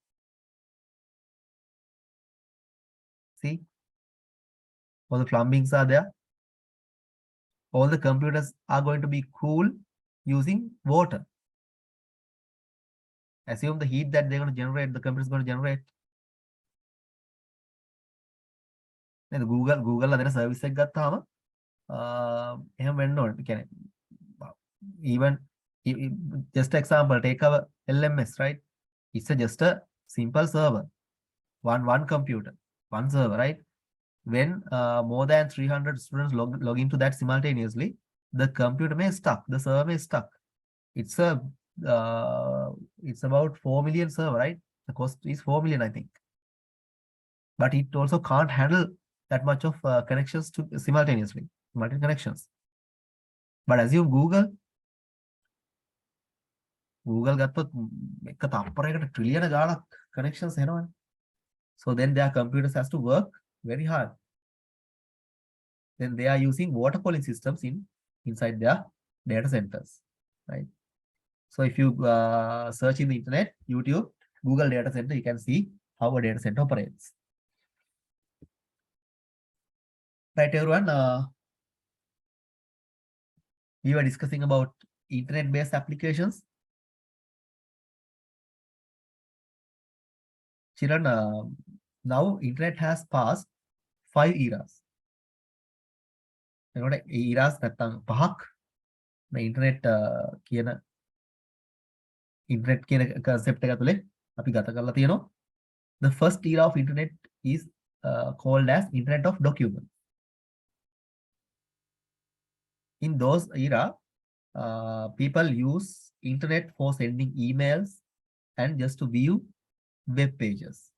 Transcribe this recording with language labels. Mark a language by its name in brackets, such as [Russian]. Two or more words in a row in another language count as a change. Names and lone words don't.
[English] See, all the plumbings are there. All the computers are going to be cooled using water. Assume the heat that they're going to generate, the computer is going to generate. [Sinhala] And Google අදන service එකක් ගත්තාම එහෙම වෙන්න ඕනේ. [English] කියන්නේ even just example, take our LMS, right? It's just a simple server, one computer, one server, right? When more than 300 students log into that simultaneously, the computer may stuck, the server may stuck. It's about 4 million server, right? The cost is 4 million, I think. But it also can't handle that much of connections to simultaneously, multi connections. But assume [Sinhala] Google ගත්තොත් එක තප්පරයකට ට්‍රිලියන ගාණක් connections එනවනේ. [English] So then their computers has to work very hard. then they are using water cooling systems inside their data centers, right? So if you search in the internet, YouTube, Google data center, you can see how a data center operates. Right, everyone. We were discussing about internet-based applications. Children, now internet has passed 5 eras. [Sinhala] එනකොට ඒ eras නැත්තම් පහක් මේ internet කියන internet කියන concept එක ඇතුලේ අපි ගත කරලා තියෙනවා. [English] The first era of internet is called as internet of documents. In those era, people use internet for sending emails and just to view web pages.